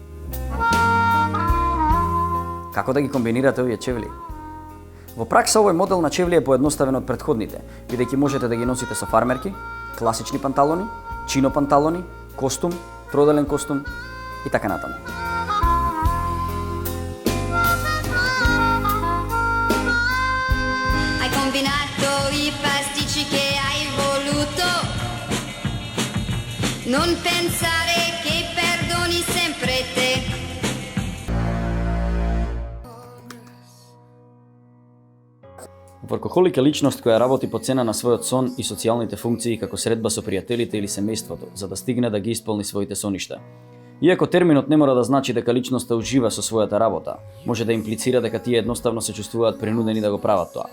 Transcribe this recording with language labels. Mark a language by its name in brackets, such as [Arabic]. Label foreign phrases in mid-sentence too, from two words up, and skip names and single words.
[Macedonian] Како да ги комбинирате овие чевли? Во пракса овој модел на чевли е поедноставен од претходните, бидејќи можете да ги носите со фармерки, класични панталони, чино панталони, костум, троделен костум и така натаму. [Italian] Hai combinato i pasticci che hai voluto. Non pensare che perdoni sempre te. [Macedonian] Воркохолик е личност која работи по цена на својот сон и социјалните функции како средба со пријателите или семејството, за да стигне да ги исполни своите соништа. Иако терминот не мора да значи дека личноста ужива со својата работа, може да имплицира дека тие едноставно се чувствуваат принудени да го прават тоа.